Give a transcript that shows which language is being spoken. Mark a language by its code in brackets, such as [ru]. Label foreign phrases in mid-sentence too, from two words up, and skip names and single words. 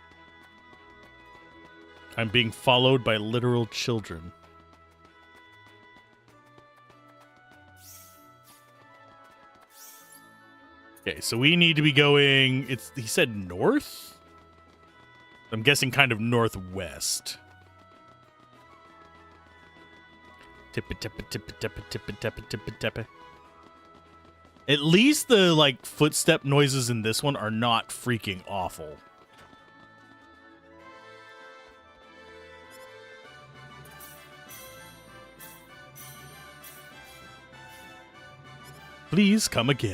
[en] I'm being followed by literal children. Okay, so we need to be going, he said north? I'm guessing kind of northwest. Tippa tippa tippa tippa tippa tippa tippa tippa. At least the like footstep noises in this one are not freaking awful. Please come again.